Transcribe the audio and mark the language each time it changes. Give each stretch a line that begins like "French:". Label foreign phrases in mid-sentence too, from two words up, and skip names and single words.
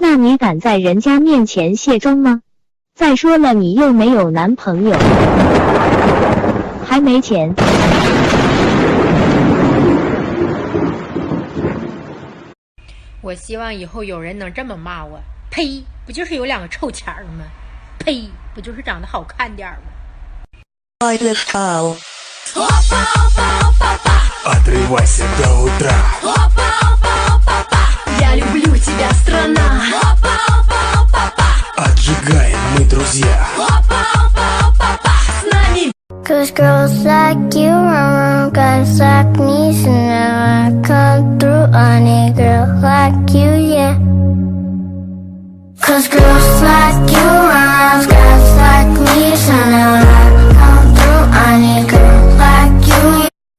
Chinese: 那你敢在人家面前卸妆吗？再说了，你又没有男朋友，还没钱。我希望以后有人能这么骂我。呸！不就是有两个臭钱儿吗？呸！不就是长得好看点儿吗
Russian: ？Отрывайся до утра. Я люблю тебя, страна. Отжигаем мы, друзья. С нами.
English: Cause girls like you around guys like me, so now I come through on a girl like you, yeah. Cause girls like you around guys like me, so now I come through on a girl like you, yeah.